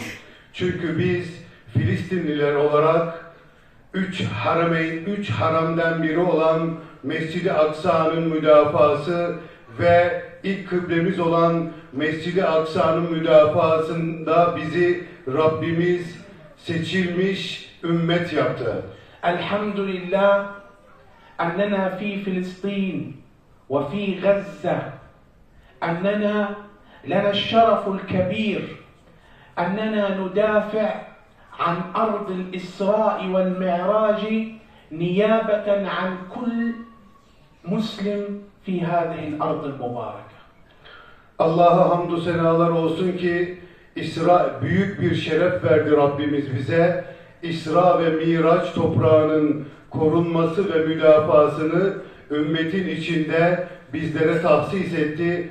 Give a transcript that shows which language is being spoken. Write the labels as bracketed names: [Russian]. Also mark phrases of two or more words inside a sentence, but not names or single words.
[Turkish] Çünkü biz Filistinliler olarak üç haramdan biri olan Mescid-i Aksa'nın müdafası ve ilk kıblemiz olan Mescid-i Aksa'nın müdafasında bizi Rabbimiz seçilmiş ümmet yaptı. [Arabic] Elhamdülillah أننا في فلسطين وفي غزة أننا لنا الشرف الكبير أننا ندافع عن أرض الإسراء والمعراج نيابة عن كل مسلم في هذه الأرض المباركة. [Turkish] Allah'a hamdü senalar olsun ki büyük bir şeref verdi Rabbimiz bize. İsra ve Miraç toprağının korunması ve müdafasını ümmetin içinde bizlere tahsis etti.